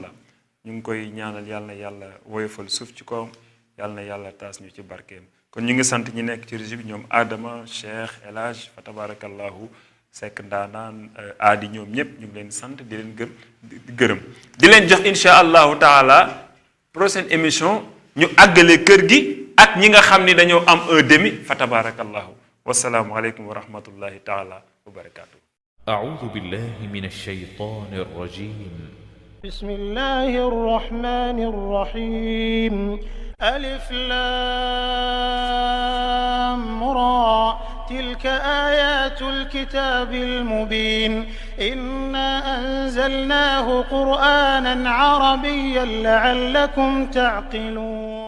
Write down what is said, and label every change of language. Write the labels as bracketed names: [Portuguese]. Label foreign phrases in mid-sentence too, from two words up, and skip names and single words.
[Wolof] la ñu ngi koy ñaanal yàlla na yàlla woyofal suuf ci kawam yàlla na yàlla taas ñu ci barkeem kon ñu ngi sant ñi nekk ci régie bi ñoom Adama Cheikh El Hadj [Arabic] فتبارك الله [Wolof] Seck Ndaanaan aadi ñoom ñëpp ñu ngi leen sant di leen gërëm di leen jox [Arabic] إن شاء الله تعالى [Wolof] prochaine émission ñu àggale kër gi ak ñi nga xam ni dañoo am [French] un demi [Arabic] فتبارك الله والسلام عليكم ورحمة الله تعالى وبركاته أعوذ بالله من الشيطان الرجيم بسم الله الرحمن الرحيم ألف لام را تلك آيات الكتاب المبين إنا أنزلناه قرآنا عربيا لعلكم تعقلون